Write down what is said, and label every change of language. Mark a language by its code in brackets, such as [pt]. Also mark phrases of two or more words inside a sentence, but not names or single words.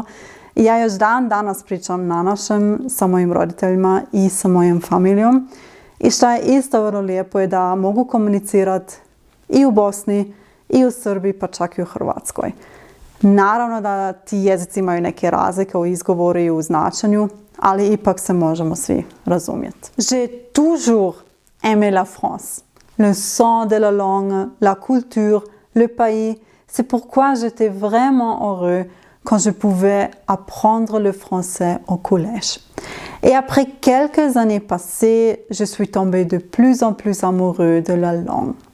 [hr] I ja još dan danas pričam na našem sa mojim roditeljima i sa mojom familijom. I što je isto vrlo lijepo je da mogu komunicirati i u Bosni, i u Srbiji, pa čak i u Hrvatskoj. Naravno da ti jezici imaju neke razlike u izgovoru i u značenju, ali ipak se možemo svi razumjeti. [fr] J'ai toujours aimé la France. Le son de la langue, la culture, le pays. C'est pourquoi j'étais vraiment heureux quand je pouvais apprendre le français au collège. Et après quelques années passées, je suis tombée de plus en plus amoureux de la langue.